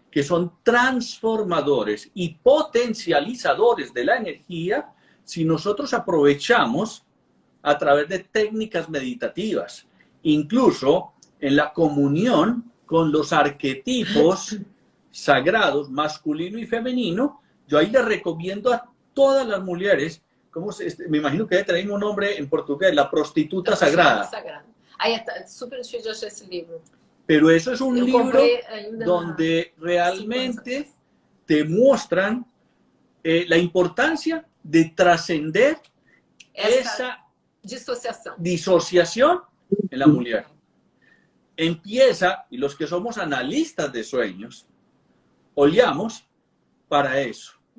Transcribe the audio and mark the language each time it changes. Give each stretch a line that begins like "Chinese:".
Spanish: que son transformadores y potencializadores de la energía si nosotros aprovechamos a través de técnicas meditativas, incluso en la comunión con los arquetipos sagrados, masculino y femenino. Yo ahí les recomiendo a todas las mujeres, me imagino que debe tener un nombre en portugués, la prostituta sagrada.
Portuguese: Aí super difícil de achar esse livro.
Spanish: Pero eso es un libro donde realmente te muestran la importancia de trascender esa disociación en la mujer. Empieza, y los que somos analistas de sueños,
Portuguese: olhamos para
Spanish: eso.